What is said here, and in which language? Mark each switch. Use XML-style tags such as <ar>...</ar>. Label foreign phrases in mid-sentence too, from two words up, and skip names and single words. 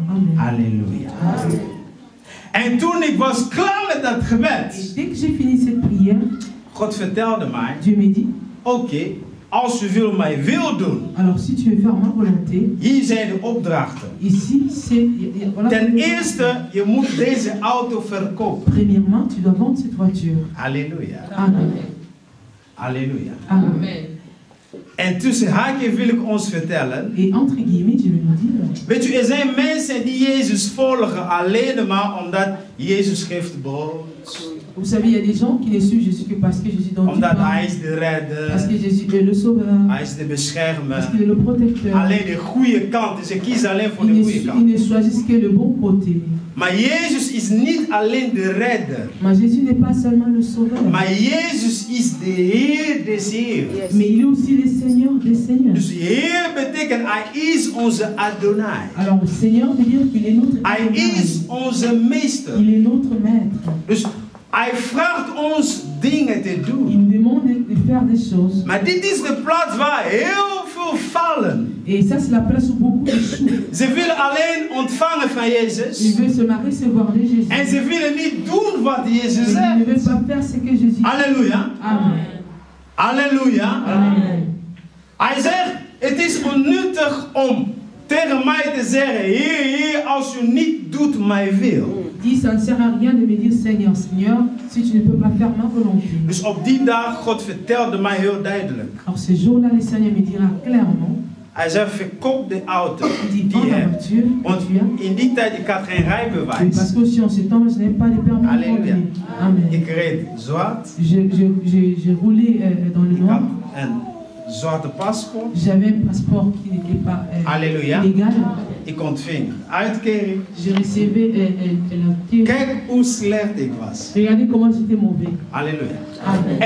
<nl>Amen. Halleluja. Amen. En toen ik was klaar met dat</nl> <fr>Et</fr> <nl>gebed,</nl> <fr>dès que j'ai fini cette prière,</fr> <nl>God vertelde mij,</nl> <fr>Dieu m'a dit,</fr> <nl>oké, als u wil mijn wil doen,</nl> <fr>alors si tu veux faire ma volonté,</fr> <nl>hier zijn de opdrachten.</nl> <fr>ici c'est... Voilà,</fr> <nl>Ten eerste, je moet deze auto verkopen.</nl> <fr>premièrement, tu dois vendre cette voiture.</fr> <nl>Halleluja. Amen. Halleluja. Amen. En tussen haakjes wil ik ons vertellen.</nl> <fr>Et entre guillemets, je vais nous dire,</fr> <nl>Weet u, er zijn mensen die Jezus volgen alleen maar omdat Jezus geeft brood.</nl> <fr>vous savez, il y a des gens qui ne suivent Jésus que parce que Jésus donne du</fr> <nl>Omdat hij</nl> <fr>pain,</fr> <nl>is de</nl> <fr>parce que</fr> <nl>redder.</nl> <fr>Jésus est le sauveur,</fr> <nl>Hij is de beschermer.</nl> <fr>parce qu'il est le protecteur.</fr> <nl>Alleen de goede kant. Dus ze kiezen alleen voor</nl> <fr>Ils</fr> <nl>de</nl> <fr>ne,</fr> <nl>goede</nl> <fr>ils</fr> <nl>kant.</nl> <fr>ne choisissent que le bon côté.</fr> <nl>Maar Jezus is niet alleen de redder.</nl> <fr>Mais Jésus n'est pas seulement le sauveur,</fr> <nl>Maar Jezus is de Heer des Heeren.</nl> <fr>mais il est aussi le Seigneur des seigneurs.</fr> <nl>Dus Heer betekent hij is onze Adonai.</nl> <fr>Alors, le Seigneur veut dire qu'il est notre Hij Adonai.</fr> <nl>is onze meester.</nl> <fr>Il est notre maître.</fr> <nl>Dus hij vraagt ons dingen te</nl> <fr>Il</fr> <nl>doen.</nl> <fr>nous demande de faire des choses.</fr> <nl>Maar dit is de plaats waar heel veel vallen.</nl> <fr>Et ça, c'est la place où beaucoup échouent.</fr> <nl>Ze willen alleen ontvangen van</nl> <fr>Ils</fr> <nl>Jezus.</nl> <fr>veulent seulement recevoir de Jésus.</fr> <nl>En ze willen niet doen wat Jezus</nl> <fr>Ils ne</fr> <nl>zegt.</nl> <fr>veulent pas faire ce que Jésus dit.</fr> <nl>Halleluja. Amen. Halleluja. Amen. Hij zegt, het is onnuttig om tegen mij te zeggen, Heer, Heer, als u niet doet mijn wil.</nl> <fr>Il dit, ça ne sert à rien de me dire Seigneur, Seigneur, si tu ne peux pas faire ma volonté.</fr> <nl>Dus op die dag, God vertelde mij heel duidelijk.</nl> <fr>Alors ce jour-là, le Seigneur me dira clairement,</fr> <nl>Hij zei, verkoop de auto</nl> <fr>il dit,</fr> <nl>die</nl> <fr>vends</fr> <nl>je</nl> <fr>la</fr> <nl>hebt.</nl> <fr>voiture que</fr> <nl>Want</nl> <fr>tu as.</fr> <nl>in die tijd, ik had geen</nl> <fr>Et</fr> <nl>rijbewijs.</nl> <fr>parce qu'aussi en ce temps, je n'ai pas de permis de Alléluia. conduire. Amen.</fr> <nl>Ik reed zwart.</nl> <fr>J'ai roulé dans le</fr> <nl>Ik had</nl> <fr>noir.</fr> <nl>een zwarte paspoort.</nl> <fr>J'avais un passeport qui n'était pas Alléluia. légal.</fr> <nl>Ik ontving uitkering.</nl> <fr>J'ai recevé la tire.</fr> <nl>Kijk hoe slecht ik was.</nl> <fr>Regardez comment j'étais mauvais.</fr> <nl>Halleluja. Amen.</nl>